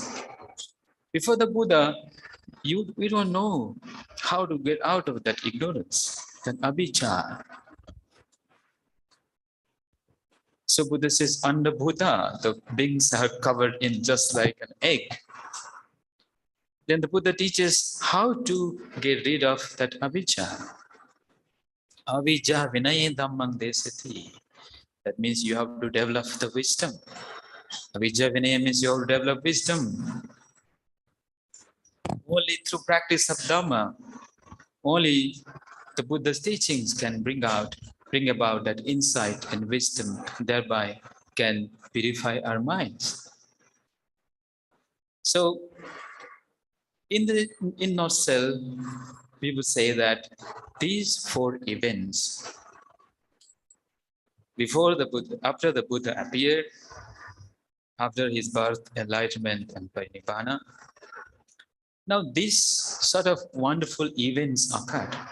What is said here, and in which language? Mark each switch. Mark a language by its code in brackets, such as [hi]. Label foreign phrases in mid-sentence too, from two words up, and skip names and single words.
[en] Before the Buddha, we don't know how to get out of that ignorance, that avijja. So Buddha says, under Buddha, the beings are covered in just like an egg. Then the Buddha teaches how to get rid of that avijja. [pi] Avijja vinaye dhammang desati. [en] That means you have to develop the wisdom. [pi] Avijja vinaya [en] means you have to develop wisdom. Only through practice of Dhamma, only the Buddha's teachings can bring about that insight and wisdom, thereby can purify our minds. So, in nutshell, we would say that these four events, after the Buddha appeared, after his birth, enlightenment, and parinibbana, now these sort of wonderful events occurred.